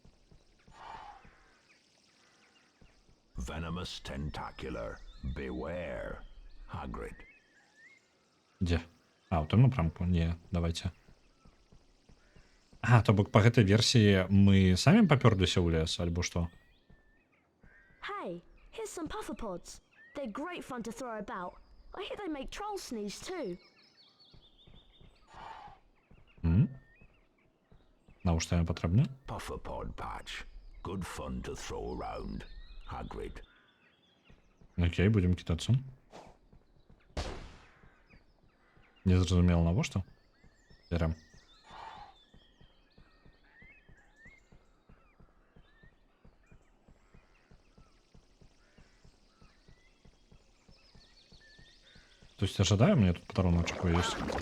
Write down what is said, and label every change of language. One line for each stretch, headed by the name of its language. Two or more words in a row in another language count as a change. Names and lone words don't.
English: Venomous tentacular. Beware. Hagrid.
Ukrainian: Де? А, у тому напрямку? Ні, давайте.
Belarusian: А, то бок по гэтай версіі мы самі папёрліся ў лес, альбо што?
English: Hey, here's some puffer pods. They're great fun to throw about. I hear they make trolls sneeze too.
Belarusian: Навошта яны патрэбны?
English: Pufferpod patch. Good fun to throw around. Hagrid.
Russian: Окей, будем кидаться.
Belarusian: Не зразумела навошта?
Russian: Берем. То есть ожидаем, мне тут патроночек есть.